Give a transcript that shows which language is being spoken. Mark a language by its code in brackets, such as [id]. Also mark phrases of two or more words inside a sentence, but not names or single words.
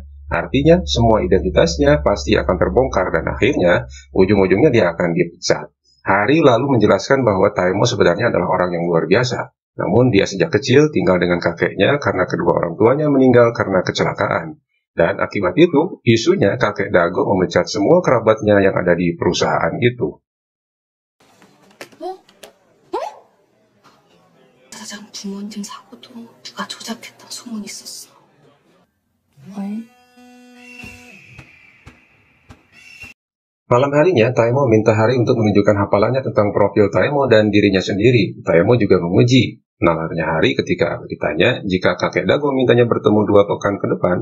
[id] Artinya, semua identitasnya pasti akan terbongkar dan akhirnya, ujung-ujungnya dia akan dipecat. Hari lalu menjelaskan bahwa Taemo sebenarnya adalah orang yang luar biasa. Namun dia sejak kecil tinggal dengan kakeknya karena kedua orang tuanya meninggal karena kecelakaan. Dan akibat itu, isunya kakek Dago memecat semua kerabatnya yang ada di perusahaan itu. [ko] 사장 부모님 사고도 누가 조작했다는 소문이 있었어. [id] Malam harinya, Taemo minta Hari untuk menunjukkan hafalannya tentang profil Taemo dan dirinya sendiri. Taemo juga memuji nalarnya Hari ketika ditanya jika kakek Dago mintanya bertemu 2 pekan ke depan.